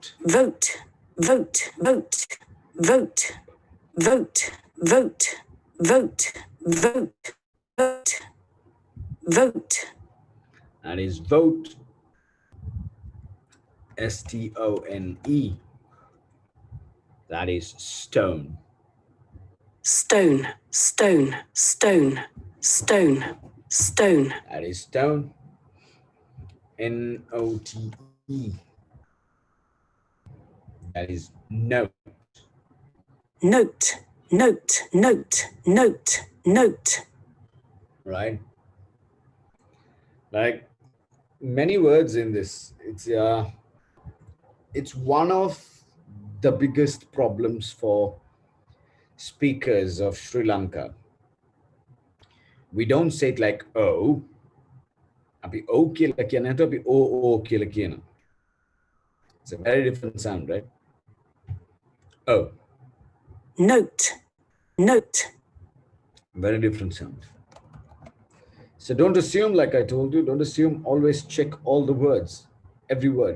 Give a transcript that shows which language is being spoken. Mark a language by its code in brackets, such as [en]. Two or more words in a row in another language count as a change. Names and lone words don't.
[en] Vote, vote, vote, vote, vote, vote, vote, vote, vote, vote. That is vote. S-T-O-N-E. That is stone. Stone, stone, stone, stone, stone. That is stone. N-O-T-E. That is note. Note, note, note, note, note. Right? Like many words in this, it's one of the biggest problems for speakers of Sri Lanka. We don't say it like O. [si] Api O කියලා කියන හැට අපි O කියලා කියනවා. [en] It's a very different sound, right? O. Note, note. Very different sound. So don't assume, like I told you, don't assume, always check all the words, every word.